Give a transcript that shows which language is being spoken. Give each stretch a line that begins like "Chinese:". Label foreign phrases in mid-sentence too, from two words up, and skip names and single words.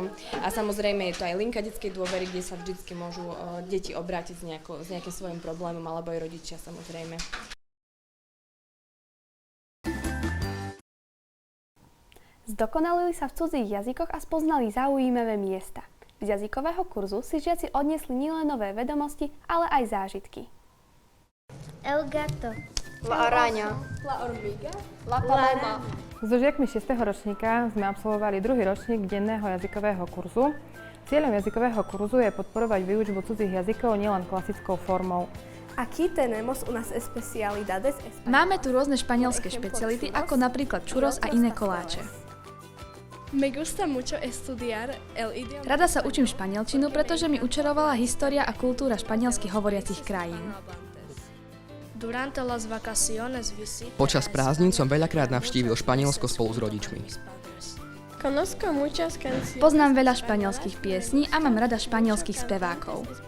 Slovak: A samozrejme je tu aj linka detskej dôvery, kde sa vždycky môžu deti obrátiť s nejakým svojím problémom, alebo aj rodičia samozrejme. Zdokonalili sa v cudzích jazykoch a spoznali zaujímavé miesta. Z jazykového kurzu si žiaci odniesli nielen nové vedomosti, ale aj zážitky.
Spanish: El gato. La araña. La hormiga. La paloma.
Slovak: So žiakmi 6. ročníka sme absolvovali druhý ročník denného jazykového kurzu. Cieľom jazykového kurzu je podporovať výučbu cudzích jazykov nielen klasickou formou.
Spanish: Aquí tenemos unas especialidades españolas.
Slovak: Máme tu rôzne španielské špeciality, ako napríklad churros a iné koláče.
Spanish: Me gusta mucho estudiar el idioma.
Slovak: Rada sa učím španielčinu, pretože mi učarovala história a kultúra španielsky hovoriacich krajín. Počas prázdnin som veľakrát navštívil Španielsko spolu s rodičmi. Poznám veľa španielských piesní a mám rada španielských spevákov.